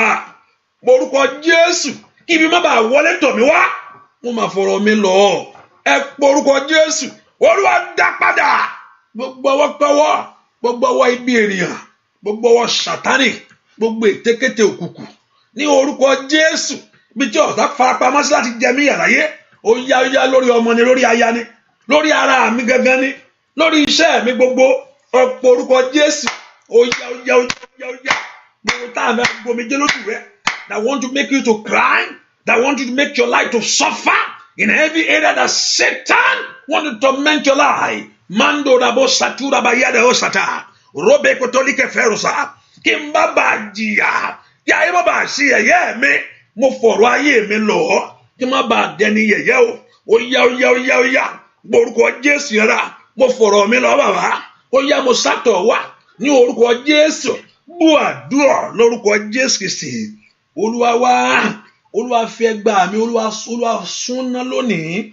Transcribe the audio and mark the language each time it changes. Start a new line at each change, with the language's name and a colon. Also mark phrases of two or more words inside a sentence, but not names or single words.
Yoruba: pọ orúkọ Jésù kí ibi má bàa wọlé tọ̀ mí wá mo máa fọ̀rọ̀ mi lọ ẹ pọ orúkọ Jésù Olúwa dá padà gbogbo ọwọ́ pẹ́wọ́ gbogbo ọwọ́ ibi ènìyàn gbogbo ọwọ́ Sátánì gbogbo ètekéte òkùnkùn ní orúkọ Jésù bí tí ọ̀tá farapamọ́ sí láti jẹ mí yàráyé ó yá lórí ọmọ ni lórí aya ni lórí ara mi gangan ni lórí iṣẹ́ mi gbogbo ọ̀pọ̀ orúkọ Jésù ó yá gbogbo tá a fẹ́ gbomi jẹ́ lójú rẹ
English: that want to make you to cry that want you to make your life to suffer in every area that Satan want to torment your life mando rabo satura bayada osata robe kotolike ferusa
Yoruba: kí n bá bàa jìyà kí ayé má bàa sí yẹ̀yẹ́ mi mo fọ̀rọ̀ ayé mi lọ kí n má bàa dẹni yẹ̀yẹ́ o ó yá orúkọ Jésù yẹra mo fọ̀rọ̀ mi lọ bàbá ó yá mo sátọ̀ wá ní orúkọ Jésù bú àdúrà lórúkọ Jésù Kristi Olúwa wá Olúwa fi ẹgbàá mi Olúwa súnná lónìí